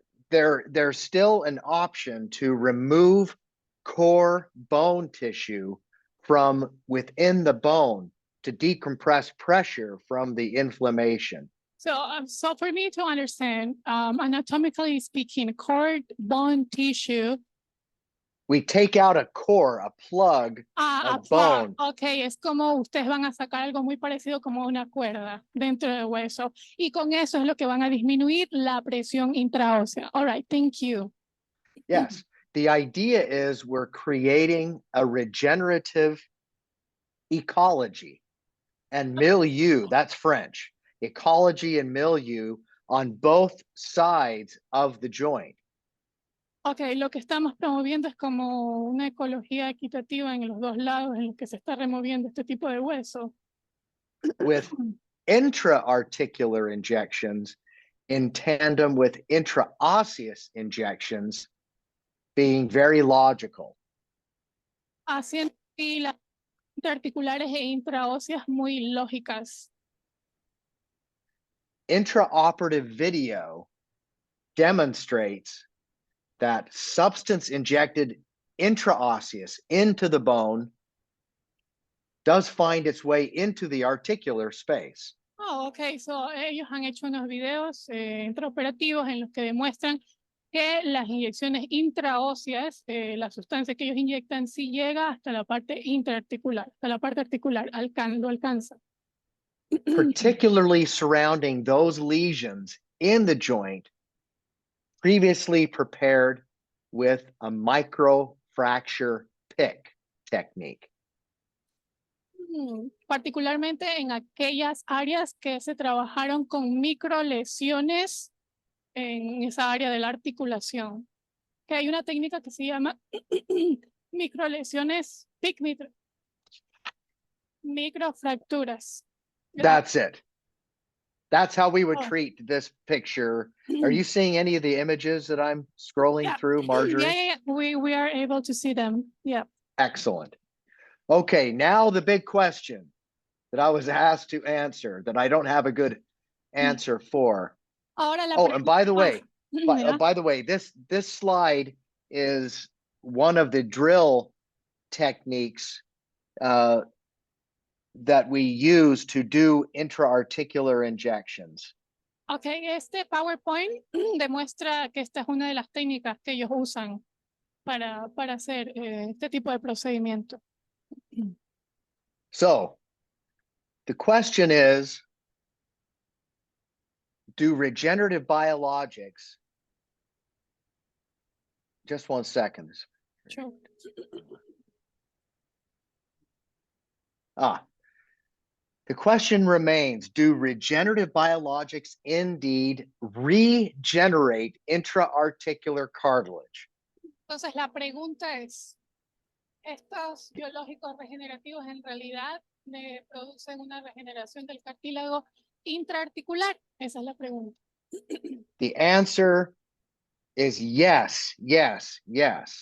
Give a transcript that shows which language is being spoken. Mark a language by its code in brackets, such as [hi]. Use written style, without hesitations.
[en] There's still an option to remove core bone tissue from within the bone to decompress pressure from the inflammation. So for me to understand, anatomically speaking, cord bone tissue, We take out a core, a plug, a a plug. bone. [es] Ok, es como ustedes van a sacar algo muy parecido como una cuerda dentro del hueso. Y con eso es lo que van a disminuir la presión intraósea. [en] All right, thank you. Yes, the idea is we're creating a regenerative ecology and milieu, that's French, ecology and milieu on both sides of the joint. [es] Ok, lo que estamos promoviendo es como una ecología equitativa en los dos lados en los que se está removiendo este tipo de hueso. [en] With intra-articular injections in tandem with intraosseous injections being very logical. [es] Haciendo filas interarticulares e intraóseas muy lógicas. [en] Intraoperative video demonstrates that substance injected intraosseous into the bone does find its way into the articular space. [es] Oh, ok, [en] so [es] ellos han hecho unos videos intraoperativos en los que demuestran que las inyecciones intraóseas, la sustancia que ellos inyectan, sí llega hasta la parte intraarticular, hasta la parte articular, lo alcanza. [en] Particularly surrounding those lesions in the joint previously prepared with a microfracture pick technique. [es] Particularmente en aquellas áreas que se trabajaron con microlesiones en esa área de la articulación. Que hay una técnica que se llama microlesiones, microfracturas. [en] That's it. That's how we would Oh. treat this picture. Are you seeing any of the images that I'm scrolling Yeah. through, Marjorie? Yeah. We are able to see them. Yeah. Excellent. Okay, now the big question that I was asked to answer that I don't have a good answer for. [es] Ahora la [en] Oh, and by the way, [es] mira. [en] by the way, this slide is one of the drill techniques that we use to do intra-articular injections. [es] Ok, este PowerPoint demuestra que esta es una de las técnicas que ellos usan para hacer este tipo de procedimiento. [en] So the question is, do regenerative biologics, just 1 second. Sure. The question remains, do regenerative biologics indeed regenerate intra-articular cartilage? [es] Entonces la pregunta es, ¿estos biológicos regenerativos en realidad producen una regeneración del cartílago intraarticular? Esa es la pregunta. [en] The answer is yes, yes, yes.